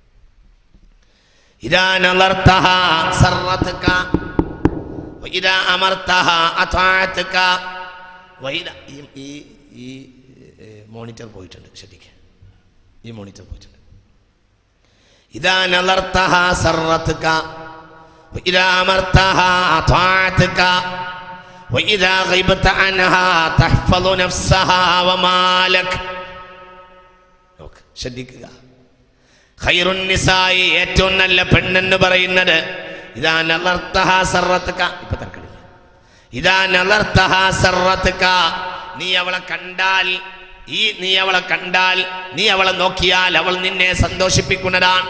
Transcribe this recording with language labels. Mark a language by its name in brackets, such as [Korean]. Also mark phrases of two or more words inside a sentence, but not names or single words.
[Arabic] إذا نظرتها سرتك وإذا أمرتها أطاعتك وإذا [Malayalam] ഈ മോണിറ്റർ പോയിട്ടുണ്ട്, ശ്രദ്ധിക്കുക, ഈ മോണിറ്റർ പോയിട്ടുണ്ട്. [Arabic] إذا نظرتها سرتك وإذا أمرتها أطاعتك وإذا غبت عنها تحفظ نفسها ومالك. [Malayalam] ശ്രദ്ധിക്കുക, [Arabic] خير النساء, [Malayalam] ഏറ്റവും നല്ല പെണ്ണെന്ന് പറയുന്നത് [Arabic] إذا نظرتها سرتك. [Malayalam] ഇപ്പൊ തർക്കമില്ല. [Arabic] إذا نظرتها سرتك, [Malayalam] നീ അവളെ കണ്ടാൽ നീ അവളെ നോക്കിയാൽ അവൾ നിന്നെ സന്തോഷിപ്പിക്കുന്നതാണ്.